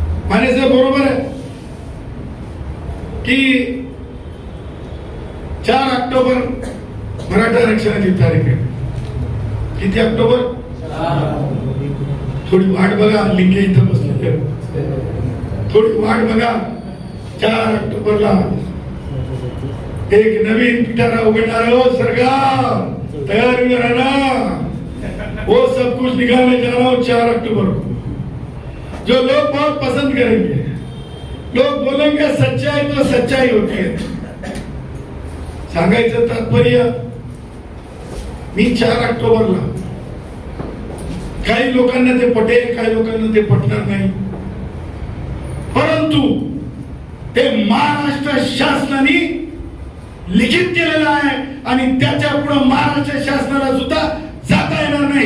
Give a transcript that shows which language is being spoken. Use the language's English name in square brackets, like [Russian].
[Marathi] माने साहेब बरोबर आहे की 4 ऑक्टोबर मराठा आरक्षणाची तारीख आहे. किती ऑक्टोबर? थोडी वाट बघा, लिंगे इथं बसले, थोडी वाट बघा. 4 ऑक्टोबरला एक नवीन पिटारा उघडणार हो. [Hindi] सरकार तैयारी में रहना, वो सब कुछ निकालने जा रहा हूं 4 अक्टूबर को, जो लोग बहुत पसंद करेंगे. लोग बोलेंगे सच्चाई तो सच्चाई होती है. [Marathi] सांगायचं तात्पर्य, मी 4 ऑक्टोबरला, काही लोकांना ते पटेल, काही लोकांना ते पटणार नाही, परंतु ते महाराष्ट्र शासनाने लिखित केलेलं आहे आणि त्याच्या पुढे महाराष्ट्र शासनाला सुद्धा जाता येणार नाही.